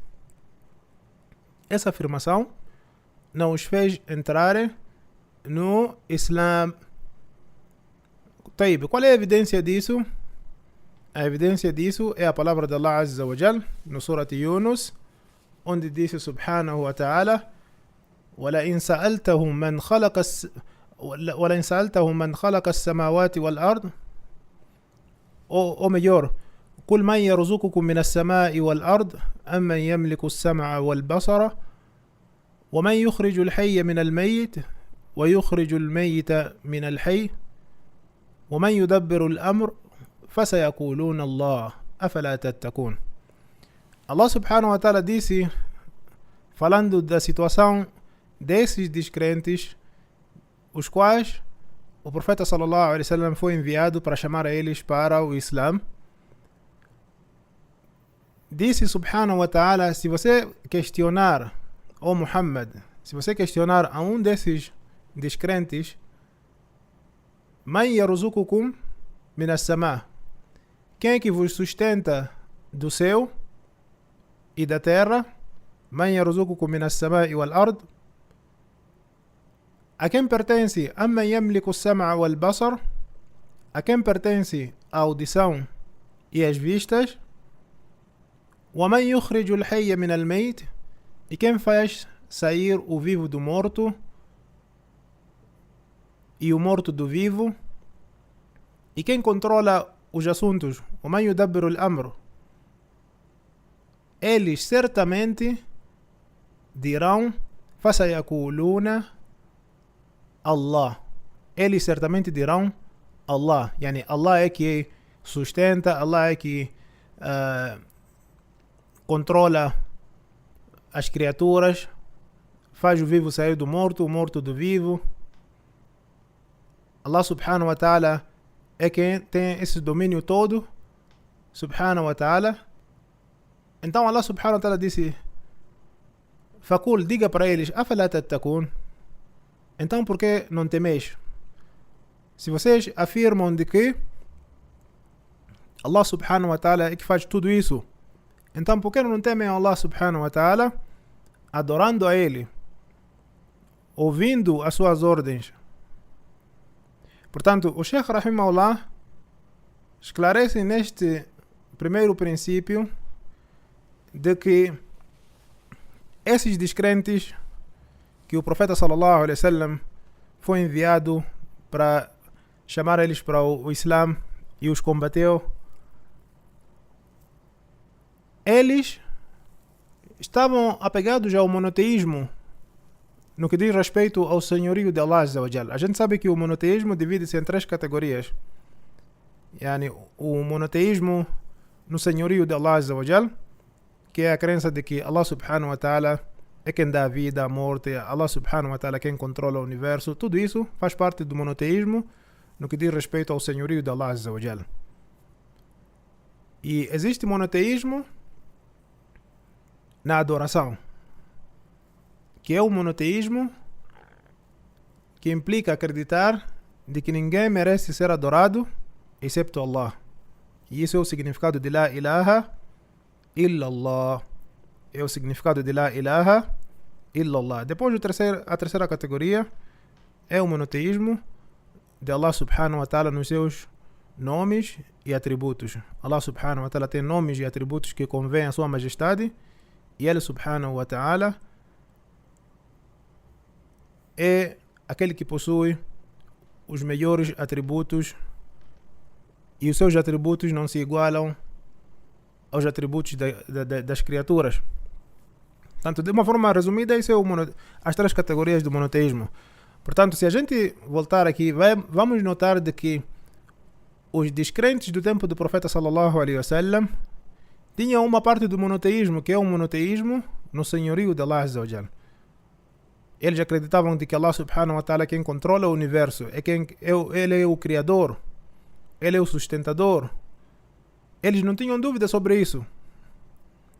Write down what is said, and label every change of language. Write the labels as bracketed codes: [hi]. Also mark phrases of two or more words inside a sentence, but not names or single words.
[pt] Essa afirmação não os fez entrarem no Islã. طيب, qual é a evidência disso? A evidência disso é a palavra de Allah [ar] عز وجل [pt] no Surah Yunus, onde disse [ar] سبحانه وتعالى: ولئن سألتهم من خلق السماوات والأرض [pt] ou melhor, [ar] قل من يرزقكم من السماء والأرض أمن يملك السمع والبصر ومن يخرج الحي من الميت ويخرج الميت من الحي ومن يدبر الأمر فسيقولون الله أفلا تتقون. [pt] Allah [ar] سبحانه وتعالى [pt] disse, falando da situação desses descrentes, os quais o profeta [ar] صلى الله عليه وسلم [pt] foi enviado para chamar a eles para o Islã. Disse subhanahu wa ta'ala: se você questionar, ó Muhammad, se você questionar a um desses descrentes, [ar] من يرزقكم من السماء', [pt] quem é que vos sustenta do céu e da terra? [ar] من يرزقكم من السماء والأرض, [pt] a quem pertence [ar] أمن يملك السمع والبصر, [pt] a quem pertence a audição e as vistas? [ar] ومن يخرج الحي من الميت, [pt] e quem faz sair o vivo do morto e o morto do vivo? E quem controla os assuntos? [ar] ومن يدبر الأمر, [pt] eles certamente dirão فسيقولون Allah, eles certamente dirão Allah, yani Allah é que sustenta, Allah é que controla as criaturas, faz o vivo sair do morto, o morto do vivo. Allah [ar] سبحانه وتعالى [pt] é quem tem esse domínio todo, [ar] سبحانه وتعالى. [pt] Então Allah [ar] سبحانه وتعالى [pt] disse: Fakul, diga para eles, [ar] أفلا تتقون, [pt] então por que não temeis? Se vocês afirmam de que Allah [ar] سبحانه وتعالى [pt] é que faz tudo isso, então por que não temem Allah [ar] سبحانه وتعالى, [pt] adorando a Ele, ouvindo as suas ordens? Portanto, o Sheikh Rahimahullah esclarece neste primeiro princípio de que esses descrentes que o profeta [ar] صلى الله عليه وسلم [pt] foi enviado para chamar eles para o Islã e os combateu, eles estavam apegados ao monoteísmo no que diz respeito ao senhorio de Allah [ar] عز وجل. [pt] A gente sabe que o monoteísmo divide-se em três categorias. Yani, o monoteísmo no senhorio de Allah [ar] عز وجل, [pt] que é a crença de que Allah [ar] سبحانه وتعالى [pt] é quem dá a vida, a morte, Allah [ar] سبحانه وتعالى [pt] é quem controla o universo. Tudo isso faz parte do monoteísmo no que diz respeito ao senhorio de Allah [ar] عز وجل. [pt] E existe monoteísmo na adoração, que é o monoteísmo que implica acreditar de que ninguém merece ser adorado excepto Allah. E isso é o significado de [ar] لا إله إلا الله. [pt] É o significado de [ar] لا إله إلا الله. [pt] Depois a terceira categoria é o monoteísmo de Allah [ar] سبحانه وتعالى [pt] nos seus nomes e atributos. Allah [ar] سبحانه وتعالى [pt] tem nomes e atributos que convêm à sua majestade, e Ele [ar] سبحانه وتعالى [pt] é aquele que possui os melhores atributos, e os seus atributos não se igualam aos atributos das criaturas. Portanto, de uma forma resumida, isso é as três categorias do monoteísmo. Portanto, se a gente voltar aqui, vamos notar de que os descrentes do tempo do profeta [ar] صلى الله عليه وسلم [pt] tinham uma parte do monoteísmo, que é o monoteísmo no senhorio de Allah [ar] عز وجل. [pt] Eles acreditavam de que Allah [ar] سبحانه وتعالى [pt] é quem controla o universo, Ele é o criador, Ele é o sustentador. Eles não tinham dúvida sobre isso.